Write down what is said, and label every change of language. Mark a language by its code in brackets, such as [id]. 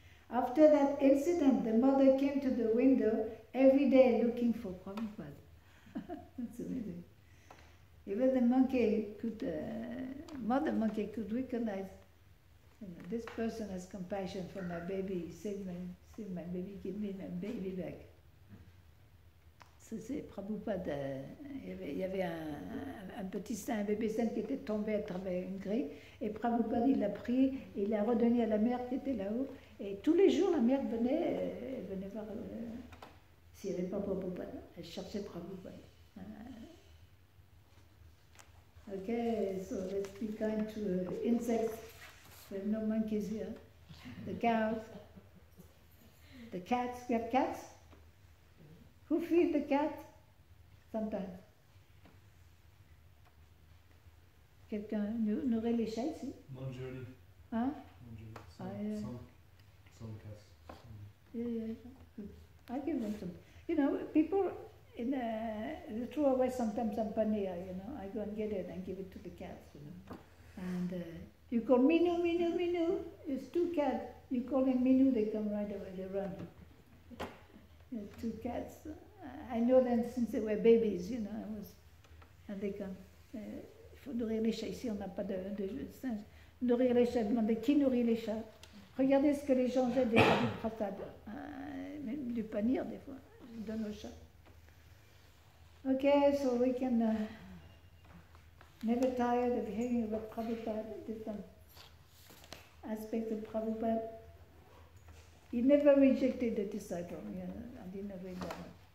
[en] After that incident, the mother came to the window every day looking for Prabhupada. That's amazing. Even the monkey could, mother monkey could recognize, this person has compassion for my baby, save my baby, give me my baby back. [fr] Ça, c'est Prabhupada. Il y avait un petit saint, un bébé saint qui était tombé à travers une grille, et Prabhupada il l'a pris et il l'a redonné à la mère qui était là-haut. Et tous les jours, la mère venait, elle venait voir s'il n'y avait pas Prabhupada. Elle cherchait Prabhupada. [en] Okay, so let's be kind to insects. We have no monkeys here. The cows, the cats. We have cats. Who feed the cat? Sometimes. [fr] Quelqu'un nourrit les chats ici? Manjari. Hein? [en] Manjari. Some cats. Yeah. I give them some. You know, people in they throw away sometimes some paneer, you know. I go and get it and give it to the cats, you know. And you call Minu, Minu, Minu. It's two cats. You call them Minu, they come right away, they run. Two cats. I know them since they were babies, you know. And they come. [fr] Il faut nourrir les chats. Ici, on n'a pas de singe. Nourrir les chats. Demandez qui nourrit les chats. Regardez ce que les gens jettent des prasad. Même du panir, des fois. Ils donnent aux chats. [en] Okay, so we can never tired of hearing about Prabhupada, different aspects of Prabhupada. He never rejected the disciple. I didn't read that one.